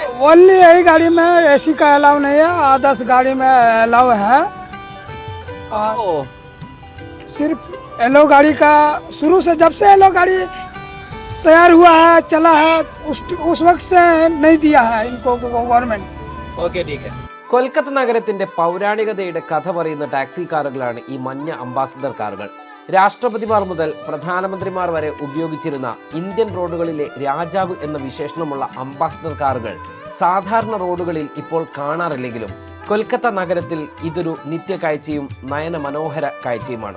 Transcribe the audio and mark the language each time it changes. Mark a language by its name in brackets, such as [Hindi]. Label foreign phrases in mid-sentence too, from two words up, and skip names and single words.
[Hindi] ओनली यही गाड़ी में एसी का अलाउ नहीं है, आदर्श गाड़ी में अलाउ है। और सिर्फ येलो गाड़ी का शुरू से, जब से येलो गाड़ी तैयार हुआ है, चला है, उस वक्त से नहीं दिया है इनको गवर्नमेंट। ओके, ठीक है. [Malayalam] കൊൽക്കത്ത നഗരത്തിന്റെ പൗരാണികതയുടെ കഥ പറയുന്ന ടാക്സി കാറുകളാണ് ഈ മഞ്ഞ അംബാസിഡർ കാറുകൾ. രാഷ്ട്രപതിമാർ മുതൽ പ്രധാനമന്ത്രിമാർ വരെ ഉപയോഗിച്ചിരുന്ന ഇന്ത്യൻ റോഡുകളിലെ രാജാവ് എന്ന വിശേഷണമുള്ള അംബാസിഡർ കാറുകൾ സാധാരണ റോഡുകളിൽ ഇപ്പോൾ കാണാറില്ലെങ്കിലും കൊൽക്കത്ത നഗരത്തിൽ ഇതൊരു നിത്യകാഴ്ചയും നയന മനോഹര കാഴ്ചയുമാണ്.